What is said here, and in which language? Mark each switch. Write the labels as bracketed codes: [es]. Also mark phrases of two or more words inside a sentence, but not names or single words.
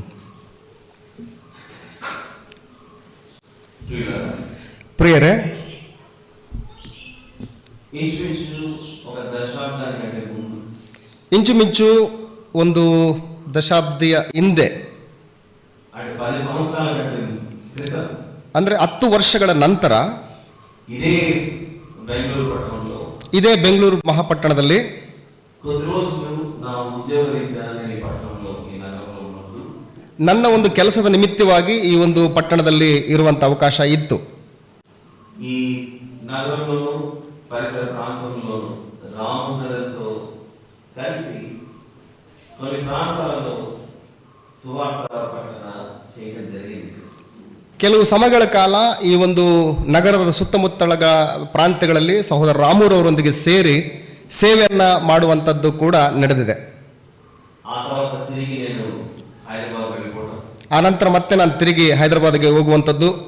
[kn] ಪ್ರಿಯರೇ, ಇಂಚುಮಿಂಚು ಒಂದು ದಶಾಬ್ದಿಯ ಹಿಂದೆ, ಅಂದ್ರೆ 10 ವರ್ಷಗಳ ನಂತರ ಇದೇ ಬೆಂಗಳೂರು ಮಹಾಪಟ್ಟಣದಲ್ಲಿ ನನ್ನ ಒಂದು ಕೆಲಸದ ನಿಮಿತ್ತವಾಗಿ ಈ ಒಂದು ಪಟ್ಟಣದಲ್ಲಿ ಇರುವಂತ ಅವಕಾಶ ಇತ್ತು. [te] ఈ నగరంలోను పరిసర ప్రాంతంలోను రాములతో కలిసి కొన్ని ప్రాంతాలలో సువార్త ప్రకటన చేయడం జరిగింది. [kn] ಕೆಲವು ಸಮಯಗಳ ಕಾಲ ಈ ಒಂದು ನಗರದ ಸುತ್ತಮುತ್ತಲ ಪ್ರಾಂತ್ಯಗಳಲ್ಲಿ ಸಹೋದರ ರಾಮೂರವರೊಂದಿಗೆ ಸೇರಿ ಸೇವೆಯನ್ನ ಮಾಡುವಂಥದ್ದು ಕೂಡ ನಡೆದಿದೆ. ಆ ನಂತರ ಮತ್ತೆ ನಾನು ತಿರುಗಿ ಹೈದರಾಬಾದ್ಗೆ ಹೋಗುವಂಥದ್ದು.